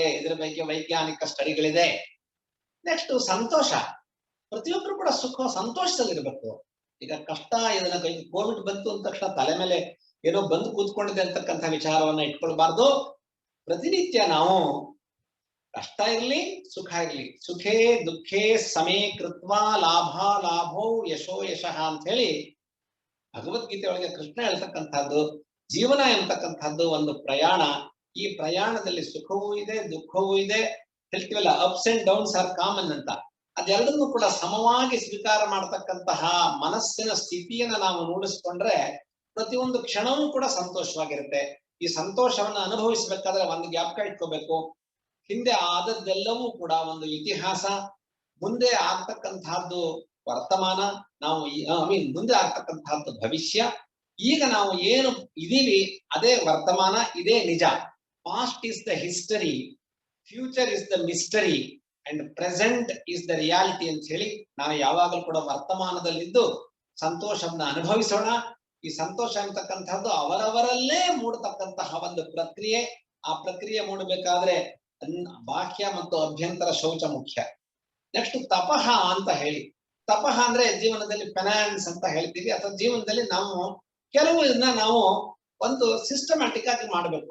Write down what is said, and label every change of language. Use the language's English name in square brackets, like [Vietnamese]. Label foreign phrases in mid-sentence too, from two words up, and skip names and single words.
[Kannada] ಇದರ ಬಗ್ಗೆ ವೈಜ್ಞಾನಿಕ ಸ್ಟಡಿಗಳಿದೆ. ನೆಕ್ಸ್ಟ್ ಸಂತೋಷ. ಪ್ರತಿಯೊಬ್ರು ಕೂಡ ಸಂತೋಷದಲ್ಲಿರ್ಬೇಕು. ಈಗ ಕಷ್ಟ, ಇದನ್ನ ಕೋವಿಡ್ ಬಂತು ಅಂದ ತಕ್ಷಣ ತಲೆ ಮೇಲೆ ಏನೋ ಬಂದು ಕೂತ್ಕೊಂಡಿದೆ ಅಂತಕ್ಕಂಥ ವಿಚಾರವನ್ನ ಇಟ್ಕೊಳ್ಬಾರ್ದು. ಪ್ರತಿನಿತ್ಯ ನಾವು ಕಷ್ಟ ಇರ್ಲಿ, ಸುಖ ಇರ್ಲಿ, [Sanskrit] ಸುಖೇ ದುಃಖೇ ಸಮೇ ಕೃತ್ವ ಲಾಭ ಲಾಭೋ ಯಶೋ ಯಶಃ [Kannada] ಅಂತ ಹೇಳಿ ಭಗವದ್ಗೀತೆ ಒಳಗೆ ಕೃಷ್ಣ ಹೇಳ್ತಕ್ಕಂಥದ್ದು. ಜೀವನ ಎಂತಕ್ಕಂಥದ್ದು ಒಂದು ಪ್ರಯಾಣ. ಈ ಪ್ರಯಾಣದಲ್ಲಿ ಸುಖವೂ ಇದೆ, ದುಃಖವೂ ಇದೆ. ಹೇಳ್ತೀವಲ್ಲ, [English] ups and downs are common [Kannada] ಅಂತ. ಅದೆರಡನ್ನೂ ಕೂಡ ಸಮವಾಗಿ ಸ್ವೀಕಾರ ಮಾಡತಕ್ಕಂತಹ ಮನಸ್ಸಿನ ಸ್ಥಿತಿಯನ್ನ ನಾವು ರೂಢಿಸ್ಕೊಂಡ್ರೆ ಪ್ರತಿಯೊಂದು ಕ್ಷಣವೂ ಕೂಡ ಸಂತೋಷವಾಗಿರುತ್ತೆ. ಈ ಸಂತೋಷವನ್ನ ಅನುಭವಿಸಬೇಕಾದ್ರೆ ಒಂದು ಜ್ಞಾಪಕ ಇಟ್ಕೋಬೇಕು, ಹಿಂದೆ ಆದದ್ದೆಲ್ಲವೂ ಕೂಡ ಒಂದು ಇತಿಹಾಸ, ಮುಂದೆ ಆಗ್ತಕ್ಕಂತಹದ್ದು ವರ್ತಮಾನ, ನಾವು ಮುಂದೆ ಆಗ್ತಕ್ಕಂತಹದ್ದು ಭವಿಷ್ಯ. ಈಗ ನಾವು ಏನು ಇದೀವಿ ಅದೇ ವರ್ತಮಾನ, ಇದೇ ನಿಜ. [English] Past is the history, future is the mystery and present is the reality [Kannada] ಅಂತ ಹೇಳಿ ನಾವು ಯಾವಾಗಲೂ ಕೂಡ ವರ್ತಮಾನದಲ್ಲಿದ್ದು ಸಂತೋಷವನ್ನ ಅನುಭವಿಸೋಣ. ಈ ಸಂತೋಷ ಅಂತಕ್ಕಂಥದ್ದು ಅವರವರಲ್ಲೇ ಮೂಡತಕ್ಕಂತಹ ಒಂದು ಪ್ರಕ್ರಿಯೆ. ಆ ಪ್ರಕ್ರಿಯೆ ಮೂಡಬೇಕಾದ್ರೆ ಬಾಹ್ಯ ಮತ್ತು ಅಭ್ಯಂತರ ಶೌಚ ಮುಖ್ಯ. ನೆಕ್ಸ್ಟ್ ತಪಃ ಅಂತ ಹೇಳಿ, ತಪಃ ಅಂದ್ರೆ ಜೀವನದಲ್ಲಿ ಫೈನಾನ್ಸ್ ಅಂತ ಹೇಳ್ತೀವಿ, ಅಥವಾ ಜೀವನದಲ್ಲಿ ನಾವು ಕೆಲವು ಇದನ್ನ ನಾವು ಒಂದು ಸಿಸ್ಟಮ್ಯಾಟಿಕ್ ಆಗಿ ಮಾಡ್ಬೇಕು.